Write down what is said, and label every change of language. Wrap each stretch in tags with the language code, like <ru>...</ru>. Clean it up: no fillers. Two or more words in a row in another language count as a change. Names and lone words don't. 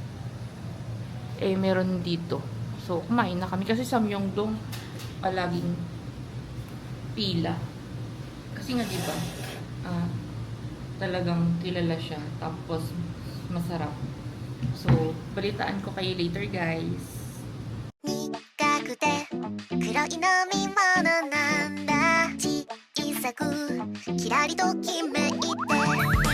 <tl>Meron dito. So, kumain na kami. Kasi sa Myeongdong, palaging pila. Kasi nga, diba, talagang kilala siya. Tapos, masarap. So, balitaan ko kayo</tl> <en>later, guys.</en> <ja>苦くて黒い飲み物なんだ小さくキラリときめいて</ja>